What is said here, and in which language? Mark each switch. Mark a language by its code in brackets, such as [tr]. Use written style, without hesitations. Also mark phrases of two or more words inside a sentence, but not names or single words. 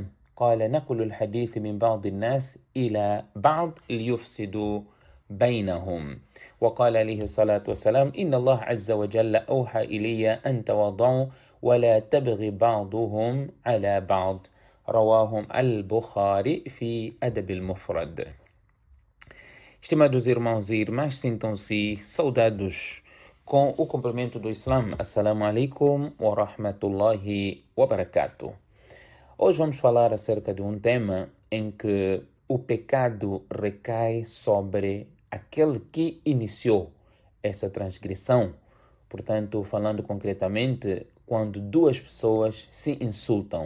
[ar] قال نقل الحديث من بعض الناس إلى بعض ليفسدوا بينهم. وقال عليه الصلاة والسلام إن الله عز وجل أوحى إلي أن تواضعوا ولا تبغي بعضهم على بعض. رواهم البخاري في أدب المفرد. [pt] Estimados irmãos e irmãs, sintam-se saudados com o cumprimento do Islã. [ar] السلام عليكم ورحمة الله وبركاته. [pt] Hoje vamos falar acerca de um tema em que o pecado recai sobre aquele que iniciou essa transgressão. Portanto, falando concretamente, quando duas pessoas se insultam.